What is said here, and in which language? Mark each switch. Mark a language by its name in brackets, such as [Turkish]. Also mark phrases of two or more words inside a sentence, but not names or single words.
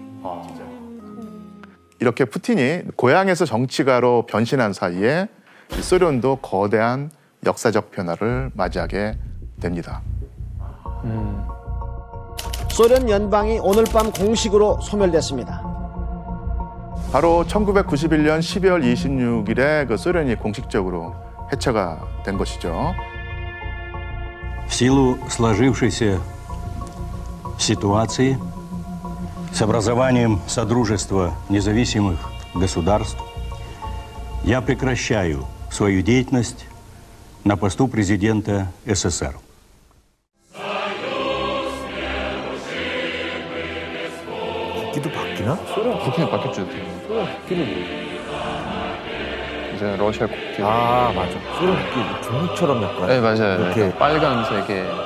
[Korean] 이렇게 푸틴이 고향에서 정치가로 변신한 사이에 소련도 거대한 역사적 변화를 맞이하게 됩니다. 소련 연방이 오늘 밤 공식으로 소멸됐습니다. 바로 1991년 12월 26일에 그 소련이 공식적으로 해체가 된 것이죠. [Russian] В силу сложившейся ситуации с образованием Содружества независимых государств я прекращаю свою деятельность на посту президента СССР. [Korean] 국기도 바뀌나? 국기는 바뀌었죠. 소련 국기를 뭐? 이제 러시아 국기. 아 맞아. 소련 국기 종이처럼 약간. 네 맞아요. 이렇게 빨간색에.